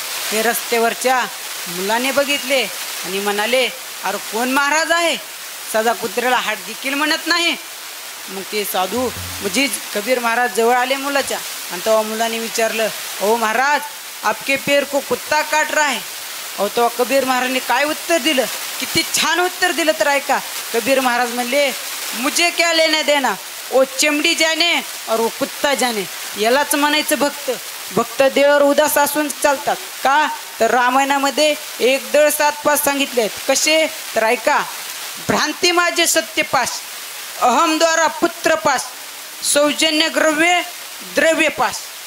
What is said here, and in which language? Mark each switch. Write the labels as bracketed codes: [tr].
[mr] हे रस्त्यावरच्या मुलाने बघितले आणि म्हणाले, अरे कोण महाराज आहे, साधा कुत्र्याला हाड देखील म्हणत नाही. मग ते साधू म्हणजे कबीर महाराज जवळ आले मुलाच्या, आणि तेव्हा मुलाने विचारलं, [hi] ओ महाराज आपके पैर को कुत्ता काट रहा है. [mr] अहो तेव्हा कबीर महाराजने काय उत्तर दिलं, किती छान उत्तर दिलं तर ऐका. कबीर महाराज म्हणले, [hi] मुझे क्या लेना देना, ओ चमडी जाने और वो कुत्ता जाने. [mr] यालाच म्हणायचं भक्त. भक्त देवावर उदास असून चालतात का? तर रामायणामध्ये 1-7 सांगितले आहेत. कसे तर ऐका. भ्रांती माझे सत्यपास, अहम द्वारा पुत्र पास, सौजन्य द्रव्य पास.